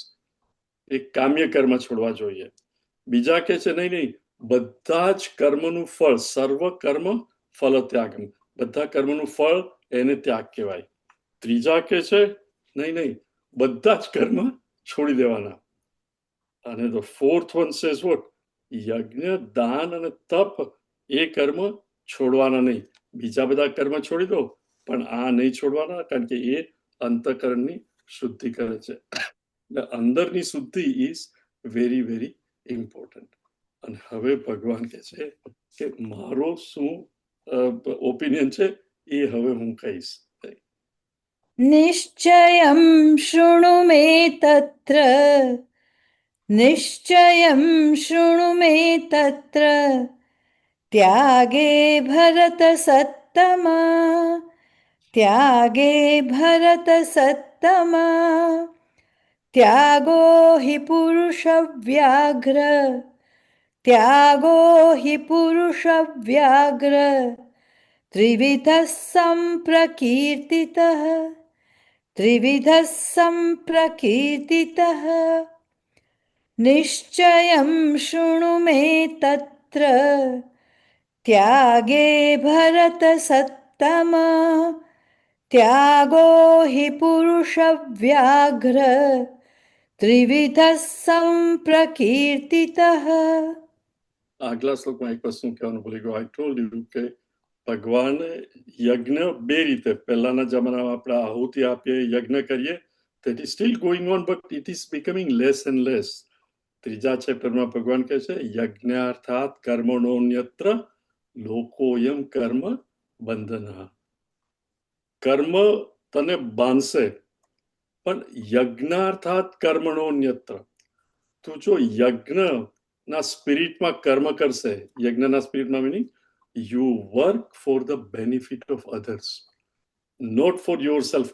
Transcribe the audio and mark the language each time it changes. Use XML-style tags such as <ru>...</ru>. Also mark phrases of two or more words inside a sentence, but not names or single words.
<gu>એ કામ્ય કર્મ છોડવા જોઈએ. બીજા કે છે નહીં, બધા જ કર્મનું ફળ,</gu> <sa>सर्व कर्म फल त्यागम्,</sa> <gu>બધા કર્મનું ફળ એને ત્યાગ કહેવાય. ત્રીજા કે છે નહીં, બધા જ કર્મ છોડી દેવાના.</gu> <en>અને the fourth one says what?</en> <gu>યજ્ઞ દાન અને તપ એ કર્મ છોડવાના નહીં. બીજા બધા કર્મ છોડી દો પણ આ નહીં છોડવાના, કારણ કે એ અંતઃકરણની શુદ્ધિ કરે છે. એટલે અંદરની શુદ્ધિ</gu> <en>is very very important.</en> <gu>અને હવે ભગવાન કહે છે કે મારો શું ઓપિનિયન છે એ હવે હું કહીશ.</gu> <sa>निश्चयं शृणु मे तत्र, निश्चयं शृणु मे तत्र, त्यागे भरत सत्तमा, त्यागे भरत सत्तमा. सत्तमा त्यागो हि पुरुषव्याघ्र त्यागो हि पुरुषव्याघ्र त्रिविधः सम्प्रकीर्तितः त्रिविधः सम्प्रकीर्तितः निश्चयं शृणु मे तत्र त्यागे भरतसत्तम त्यागो हि पुरुषव्याघ्र त्रिविधः सम्प्रकीर्तितः.</sa> <gu>આગલા શ્લોકમાં એક વસ્તુ કહેવાનું ભૂલી ગયો.</gu> <en>I told you</en> <gu>કે ભગવાને યજ્ઞ બે રીતે, પહેલાના જમાનામાં આપણે આહુતિ આપીએ, યજ્ઞ કરીએ,</gu> <en>that is still going on, but it is becoming less and less.</en> <gu>ત્રીજા ચેપ્ટરમાં ભગવાન કહે છે</gu> <sa>यज्ञार्थात् कर्मणोऽन्यत्र लोकोऽयं कर्म बन्धनः.</sa> <gu>કર્મ તને બાંધશે, પણ</gu> <sa>यज्ञार्थात् कर्मणोऽन्यत्र.</sa> <gu>તું જો યજ્ઞના સ્પિરિટમાં કર્મ કરશે, યજ્ઞના સ્પિરિટમાં</gu> <en>meaning you work for the benefit of others, not for your self.</en>